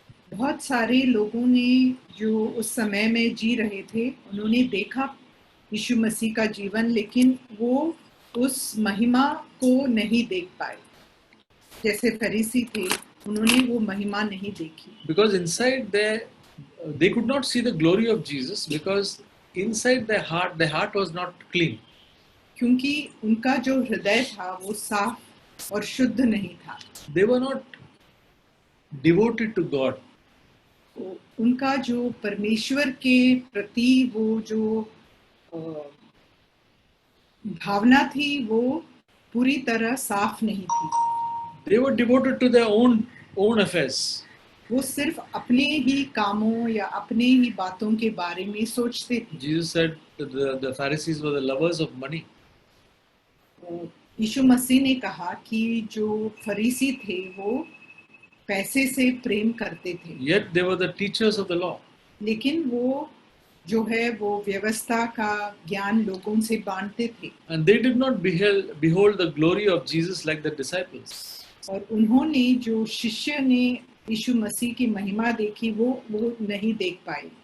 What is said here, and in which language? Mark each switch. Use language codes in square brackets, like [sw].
[hi] बहुत सारे लोगों ने जो उस समय में जी रहे थे उन्होंने देखा यीशु मसीह का जीवन, लेकिन वो उस महिमा को नहीं देख पाए. जैसे फरीसी थे, उन्होंने वो महिमा नहीं देखी. [en] Because inside they could not see the glory of Jesus, because inside their heart was not clean. [hi] क्योंकि उनका जो हृदय था वो साफ और शुद्ध नहीं था. [en] They were not devoted to God. [hi] उनका जो परमेश्वर के प्रति वो जो भावना थी वो पूरी तरह साफ नहीं थी. [en] They were devoted to their own affairs. [hi] वो सिर्फ अपने ही कामों या अपने ही बातों के बारे में सोचते थे. [en] Jesus said that the Pharisees were the lovers of money. [hi] यीशु मसीह ने कहा कि जो फरीसी थे वो पैसे से प्रेम करते थे. [en] Yet they were the teachers of the law. [hi] लेकिन वो जो है वो व्यवस्था का ज्ञान लोगों से बांटते थे. [en] And they did not behold the glory of Jesus like the disciples. [hi] और उन्होंने जो शिष्य ने यीशु मसीह की महिमा देखी वो नहीं देख पाए.